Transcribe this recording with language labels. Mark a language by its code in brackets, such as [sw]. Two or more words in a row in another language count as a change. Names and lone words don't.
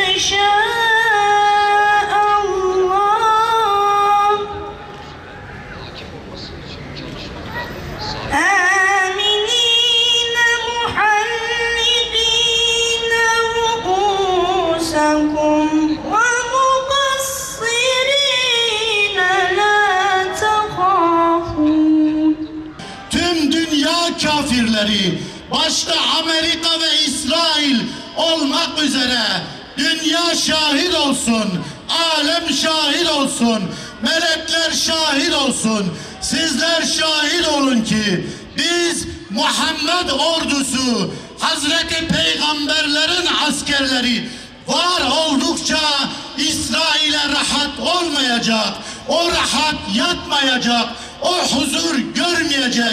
[ar] شاء الله آمنين محلقين رؤوسكم ومقصرين لا تخافون. [tr] Tüm dünya kafirleri, başta Amerika ve İsrail olmak üzere dünya şahit olsun, alem şahit olsun, melekler şahit olsun, sizler şahit olun ki biz Muhammed ordusu, Hazreti Peygamberlerin askerleri var oldukça İsrail'e rahat olmayacak, o rahat yatmayacak, o huzur görmeyecek.